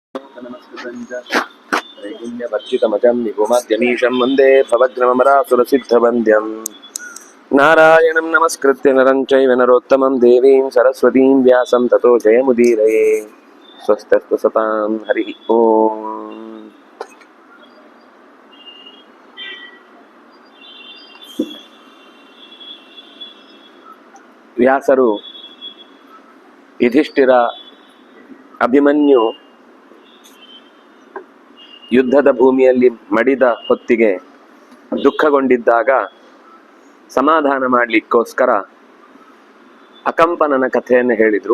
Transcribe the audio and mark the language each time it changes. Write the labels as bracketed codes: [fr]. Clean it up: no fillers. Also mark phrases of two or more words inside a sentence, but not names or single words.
[sa] त्रैगुण्यवर्जितमजं निगुमाद्यमीशं वन्दे भवग्नमरासुरसिद्धवन्द्यं नारायणं नमस्कृत्य नरं चैव नरोत्तमं देवीं सरस्वतीं व्यासं ततो जयमुदीरये। स्वस्तस्तु सतां हरिः ओम्। [kn] ವ್ಯಾಸರು ಯುಧಿಷ್ಠಿರ ಅಭಿಮನ್ಯು ಯುದ್ಧದ ಭೂಮಿಯಲ್ಲಿ ಮಡಿದ ಹೊತ್ತಿಗೆ ದುಃಖಗೊಂಡಿದ್ದಾಗ ಸಮಾಧಾನ ಮಾಡಲಿಕ್ಕೋಸ್ಕರ ಅಕಂಪನನ ಕಥೆಯನ್ನು ಹೇಳಿದರು.